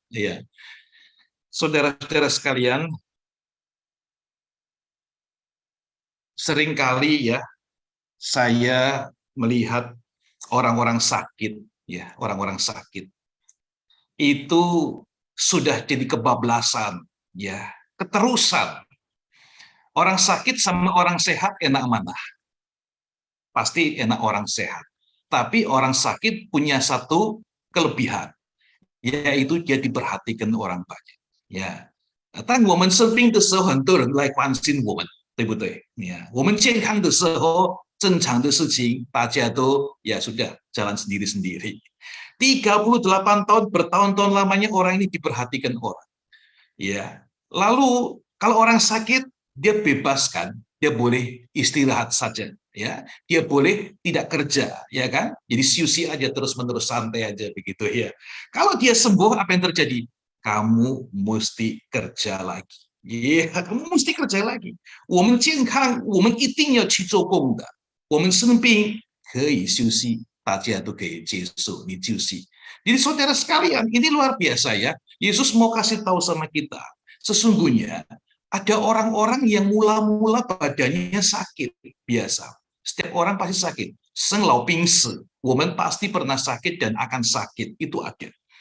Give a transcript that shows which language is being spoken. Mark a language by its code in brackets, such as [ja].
[id] Ya. Saudara-saudara sekalian, seringkali ya saya melihat orang-orang sakit ya, orang-orang sakit itu sudah jadi kebablasan ya, keterusan. Orang sakit sama orang sehat enak mana? Pasti enak orang sehat. Tapi orang sakit punya satu kelebihan, yaitu dia diperhatikan orang banyak ya. [zh] 当我们生病的时候，很多人来关心我们，对不对？我们健康的时候，正常的事情大家都 ya sudah jalan sendiri-sendiri. [id] 38 tahun, bertahun-tahun lamanya orang ini diperhatikan orang. Ya. Lalu kalau orang sakit, dia bebas kan? Dia boleh istirahat saja, ya. Dia boleh tidak kerja, ya kan? Jadi siusi aja terus-menerus, santai aja begitu ya. Kalau dia sembuh, apa yang terjadi? Kamu mesti kerja lagi. [zh] Ya, kamu mesti kerja lagi. 我们健康，我们一定要去做工的。我们生病可以休息，大家都可以接受，你休息。 [id] Jadi saudara sekalian, ini luar biasa ya. Yesus mau kasih tahu sama kita, sesungguhnya ada orang-orang yang mula-mula badannya sakit biasa. Setiap orang pasti sakit. Senglau pingsi, woman pasti pernah sakit dan akan sakit, itu ada.